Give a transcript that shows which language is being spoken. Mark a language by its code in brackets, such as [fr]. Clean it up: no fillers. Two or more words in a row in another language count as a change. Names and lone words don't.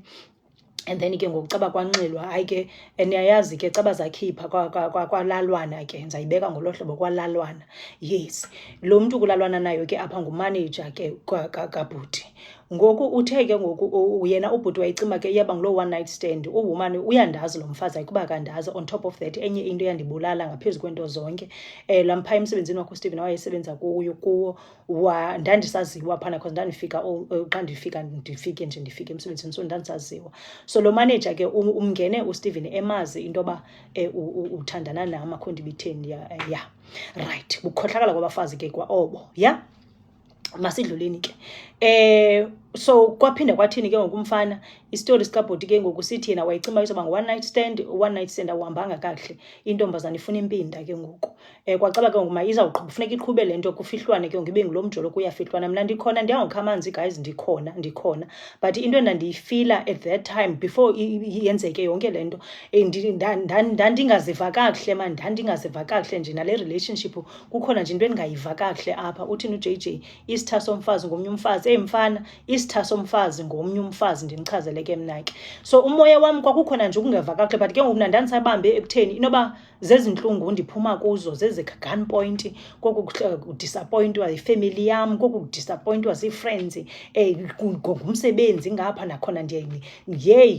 [xh] And then ke ngokucaba kwanxilwa, hayi ke niyayazi ke caba zakhipha kwalalwana ke, ndizayibeka ngolo hlobo, kwalalwana. Yes, lo mntu kulalwana nayo ke apha ngumanager ke kabhuti. Ngoku uthe ke ngoku yena ubhuti wayicima ke iyaba ngulo [en] one night stand. [xh] Uwoman uyandazi lo mfazi, ayikuba kandazi. [en] On top of that, [xh] enye into eyandibulala ngaphezu kwento zonke, lampha emsebenzini wakho uSteven wayesebenza kuwo, ndandisaziwa phana because ndandifika xa ndifike emsebenzini, so ndandisaziwa. So lo manager ke umngene uSteven emazi into yoba uthandana nam, akho nto ibitheni. Ya, right, bukhohlakala kwabafazi ke kwa obo. Ya, masidluleni ke. So kwaphinde kwathini ke ngokumfana, isitori sikabhuti ke ngoku sithi yena wayicima izoba ngu- [en] one night stand [xh] awuhambanga kakuhle, intombazana ifuna impinda ke ngoku. Kwacaba ke ngoku kufuneka iqhube le nto, kufihlwane ke ngoku, ibe ngulo mjolo kuyafihlwana. Mna ndikhona, ndiyangokha amanzi guys, ndikhona. But into endandiyifila [en] at that time before [xh] yenzeke yonke le nto, ndandingaziva kakuhle man, ndandingaziva kakuhle nje nale relationship. Kukhona nje into endingayiva kakuhle apha. Uthini uJJ, isitha somfazi ngomnye umfazi. Mfana, isitha somfazi ngomnye umfazi, ndimchazele ke mna ke. So umoya wam kwakukhona nje ukungeva kakuhle, but ke ngoku mna ndandisabambe ekutheni inoba zezintlungu ndiphuma kuzo, gunpoint, koku kudisappointwa yifamily yam, koku kudisappointwa zii-friends, ngumsebenzi ngapha nakhona yeyi.